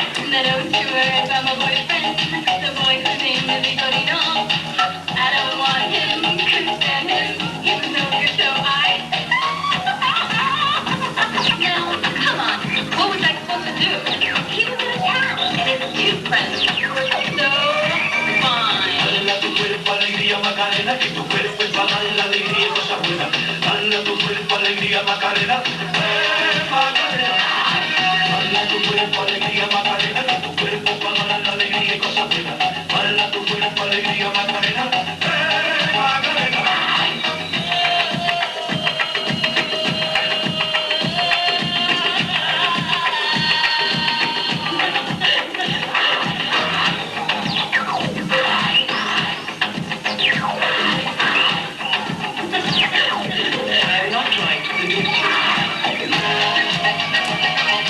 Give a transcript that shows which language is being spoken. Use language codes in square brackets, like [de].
[en] Now don't you worry about my boyfriend, the boy whose name is Vigorino. I don't want him, couldn't stand him, he was no good, so I... Now, come on, what was I supposed to do? He was in a town, and his two friends were so fine. [es] Baila tu cuerpo, alegría, Macarena, que tu cuerpo es para dar la alegría y cosas buenas. Baila tu cuerpo, alegría, Macarena, Macarena. Baila tu cuerpo, alegría, Macarena, que tu cuerpo para dar la alegría y cosas buenas. Baila tu cuerpo, alegría, Macarena, Macarena. [en] I am not trying to seduce you.